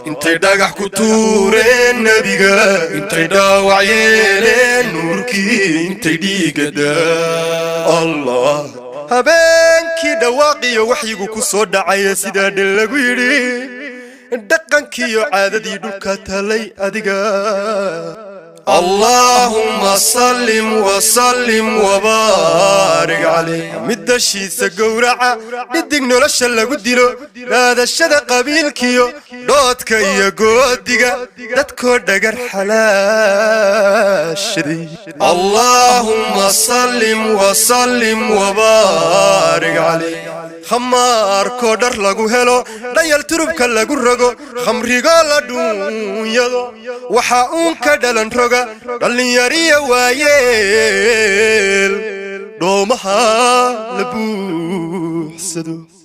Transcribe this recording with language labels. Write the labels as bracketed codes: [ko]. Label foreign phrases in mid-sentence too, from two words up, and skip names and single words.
[so] Intay dhagax ku tuureen nabiga, intay dhaawac yeeleen nuurkii, intay dhiigga daa-, Allah. Habeenkii dhawaaqiyo waxyigu ku soo dhacaya sidaa dhel lagu yidhi. dhaqankiiyo caadadii dhulka talay adiga. [ar] اللهم صل وسلم وبارك عليه. [so] Mid dashiisa gowraca, dhidig nolosha lagu dilo, raadashada qabiilkiyo, dhoodka iyo goodiga, dadkoo dhagar xalaashaday. [ar] اللهم صل وسلم وبارك عليه. [so] Khamaarko dhar lagu helo, dhayal turubka lagu rogo, khamrigo la dhuunyado, waxa uun ka dhalan roga, dhalinyariya waayeel, dhoomaha la buuxsado.